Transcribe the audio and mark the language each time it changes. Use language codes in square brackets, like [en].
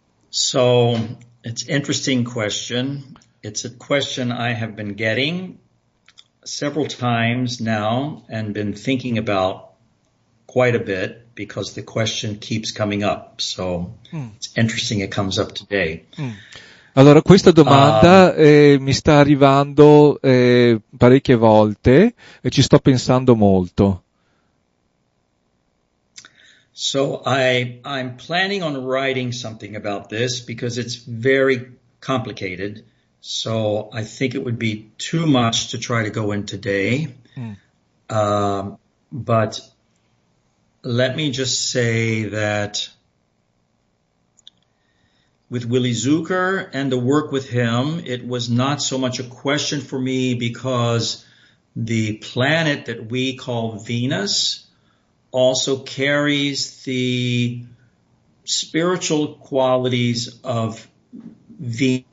[en] So it's an interesting question. It's a question I have been getting several times now and been thinking about quite a bit because the question keeps coming up. So it's interesting it comes up today. [it] Allora, questa domanda mi sta arrivando parecchie volte e ci sto pensando molto. [en] So I'm planning on writing something about this because it's very complicated. So I think it would be too much to try to go in today. But let me just say that with Willy Zucker and the work with him, it was not so much a question for me because the planet that we call Venus also carries the spiritual qualities of Venus